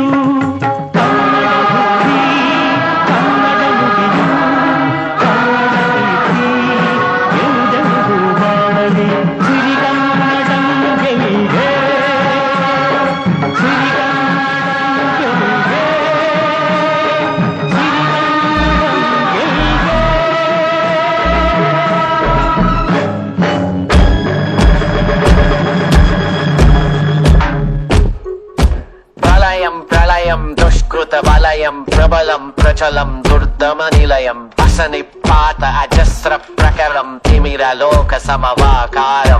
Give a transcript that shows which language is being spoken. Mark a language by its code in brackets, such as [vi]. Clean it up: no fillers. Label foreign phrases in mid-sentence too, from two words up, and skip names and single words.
[kn] ಕನ್ನಡ ಭಕ್ತಿ, ಕನ್ನಡ ನುಡಿದು, ಕನ್ನಡ ಪ್ರೀತಿ ಎಂದೆಂದೂ ಬಾಳಲಿ. ಸಿರಿಗನ್ನಡಂ ಗೆಲ್ಗೆ, ಸಿರಿಗನ್ನಡಂ ಗೆಲ್ಗೆ, ಸಿರಿಗನ್ನಡಂ ಗೆಲ್ಗೆ. [te] ప్రళయం దుష్కృత వలయం ప్రబలం ప్రచలం దుర్దమ నిలయం. అసనిపాత అజస్ర ప్రకరం తిమిరలోక సమవాకారం.